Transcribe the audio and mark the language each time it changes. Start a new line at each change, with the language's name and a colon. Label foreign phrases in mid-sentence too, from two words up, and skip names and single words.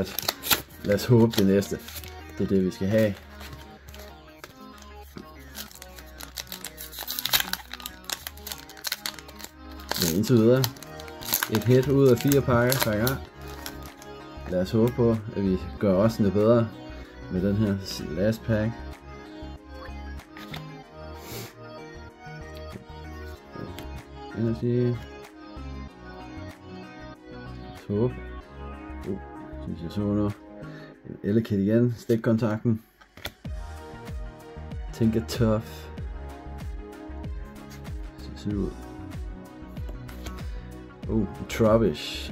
Danish: Lad os håbe det næste. Det er det, vi skal have. Men indtil videre. Et hit ud af 4 pakker per gang. Lad os håbe på, at vi gør også noget bedre med den her
English: last pack.
Danish: Energy. Håb. Synes jeg så nu. En Elekid igen. Stikkontakten. Tinker Tough. Så ud. Trubbish.